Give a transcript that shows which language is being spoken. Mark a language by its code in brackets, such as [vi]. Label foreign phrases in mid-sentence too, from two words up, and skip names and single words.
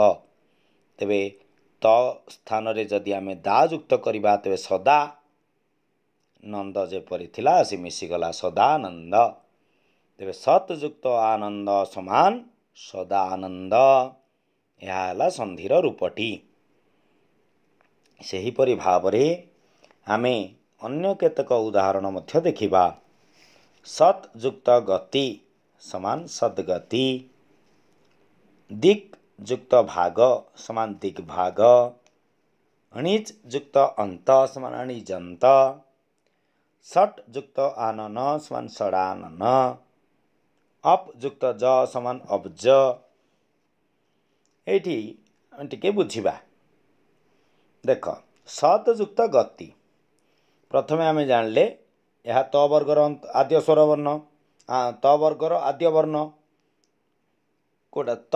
[or] ତେବେ ତ ସ୍ଥାନ ରେ ଯଦି ଆମେ ଦା ଯୁକ୍ତ କରିବା ତେବେ ସଦା ନନ୍ଦ ଯେପରି ଥିଲା ଆସି ମିଶି ଗଲା ସଦାନନ୍ଦ। ତେବେ ସତ୍ ଯୁକ୍ତ ଆନନ୍ଦ ସମାନ ସଦାନନ୍ଦ ଏହା ହେଲା ସନ୍ଧିର ରୂପଟି। ସେହି ପରି ଭାବରେ ଆମେ ଅନ୍ୟ କେତେକ ଉଦାହରଣ ମଧ୍ୟ ଦେଖିବା। ସତ୍ ଯୁକ୍ତ ଗତି ସମାନ ସଦ୍ଗତି। ଦିକ୍ ଯୁକ୍ତ ଭାଗ ସମାନ ଦିଗ୍ଭାଗ। ଅଣିଚ୍ ଯୁକ୍ତ ଅନ୍ତ ସମାନ ଅଣିଜନ୍ତ। ଷଟ୍ ଯୁକ୍ତ ଆନନ ସମାନ ଷଡାନନ। ଅପ୍ ଯୁକ୍ତ ଜ ସମାନ ଅବ୍ଜ। ଏଠି ଟିକେ ବୁଝିବା। ଦେଖ ସତ୍ ଯୁକ୍ତ ଗତି ପ୍ରଥମେ ଆମେ ଜାଣିଲେ ଏହା ତ ବର୍ଗର ଆଦ୍ୟ ସ୍ୱର ବର୍ଣ୍ଣ ତ ବର୍ଗର ଆଦ୍ୟ ବର୍ଣ୍ଣ କେଉଁଟା ତ।